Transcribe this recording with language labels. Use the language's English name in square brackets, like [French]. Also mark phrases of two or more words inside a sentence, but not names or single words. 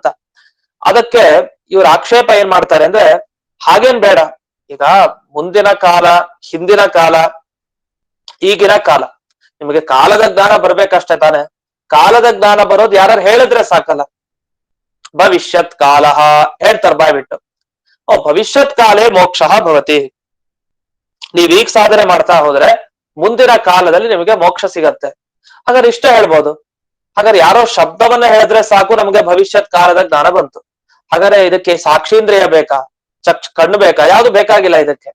[Kannada] ಅದಕ್ಕೆ ಇವ್ರ ಆಕ್ಷೇಪ ಏನ್ ಮಾಡ್ತಾರೆ ಅಂದ್ರೆ, ಹಾಗೇನ್ ಬೇಡ. ಈಗ ಮುಂದಿನ ಕಾಲ, ಹಿಂದಿನ ಕಾಲ, ಈಗಿನ ಕಾಲ, ನಿಮಗೆ ಕಾಲದ ಜ್ಞಾನ ಬರ್ಬೇಕಷ್ಟೇ ತಾನೆ. ಕಾಲದ ಜ್ಞಾನ ಬರೋದು ಯಾರು ಹೇಳಿದ್ರೆ ಸಾಕಲ್ಲ. ಭವಿಷ್ಯತ್ ಕಾಲ ಹೇಳ್ತಾರೆ ಬಾಯ್ಬಿಟ್ಟು. [Sanskrit] ಭವಿಷ್ಯತ್ ಕಾಲೇ ಮೋಕ್ಷ ಭವತಿ. [Kannada] ನೀವ್ ಈಗ ಸಾಧನೆ ಮಾಡ್ತಾ ಹೋದ್ರೆ ಮುಂದಿನ ಕಾಲದಲ್ಲಿ ನಿಮಗೆ ಮೋಕ್ಷ ಸಿಗತ್ತೆ. ಹಾಗಾದ್ರೆ ಇಷ್ಟ ಹೇಳ್ಬೋದು. ಹಾಗಾದ್ರೆ ಯಾರೋ ಶಬ್ದವನ್ನ ಹೇಳಿದ್ರೆ ಸಾಕು ನಮ್ಗೆ ಭವಿಷ್ಯತ್ ಕಾಲದ ಜ್ಞಾನ ಬಂತು. ಹಾಗಾದ್ರೆ ಇದಕ್ಕೆ ಸಾಕ್ಷೀಂದ್ರಿಯ ಬೇಕಾ, ಕಣ್ಣು ಬೇಕಾ? ಯಾವ್ದು ಬೇಕಾಗಿಲ್ಲ ಇದಕ್ಕೆ.